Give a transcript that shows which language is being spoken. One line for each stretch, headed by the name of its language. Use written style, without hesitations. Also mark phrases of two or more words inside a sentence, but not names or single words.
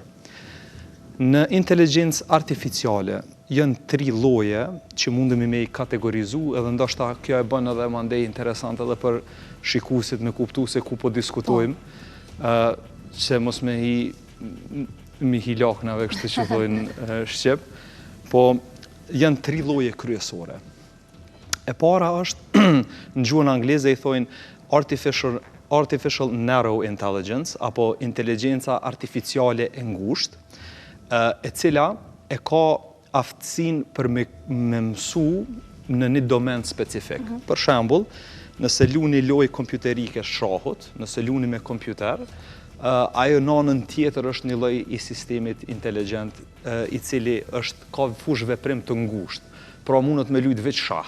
Albanian: Në inteligjencë artificiale janë 3 lloje që mundemi me i kategorizu, edhe ndoshta kjo e bën edhe mandej interesant edhe për shikuesit me kuptu se ku po diskutojmë, që mos me hi laknave kështu që thojnë shqip, po janë 3 lloje kryesore. E para është, në gjuhën angleze i thojnë
English: artificial narrow intelligence,
Albanian: apo inteligjenca artificiale e ngushtë, e cila e ka aftësinë për me mësu në një domen specifik. Për shembull, nëse luni lojë kompjuterike shahut, nëse luni me kompjuter, ajo nanën tjetër është një lloj i sistemit inteligjent i cili ka fush veprim të ngushtë, pra mundet me lujt veç shah.